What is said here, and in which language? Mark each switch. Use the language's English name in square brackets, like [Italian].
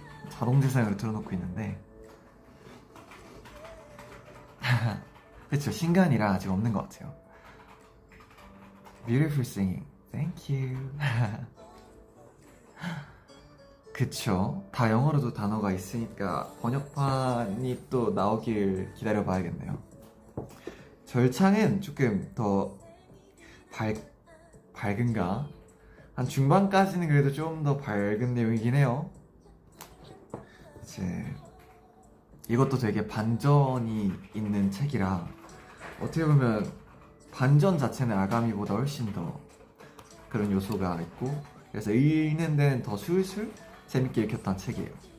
[Korean] 자동재생으로 틀어놓고 있는데 그쵸, 신간이라 아직 없는 것 같아요. [English] Beautiful singing, thank you. [Korean] 그쵸, 다 영어로도 단어가 있으니까 번역판이 또 나오길 기다려봐야겠네요. 절창은 조금 더 밝은가? 한 중반까지는 그래도 좀 더 밝은 내용이긴 해요. 이제 이것도 되게 반전이 있는 책이라 어떻게 보면 반전 자체는 아가미보다 훨씬 더 그런 요소가 있고 그래서 읽는 데는 더 술술 재밌게 읽혔던 책이에요.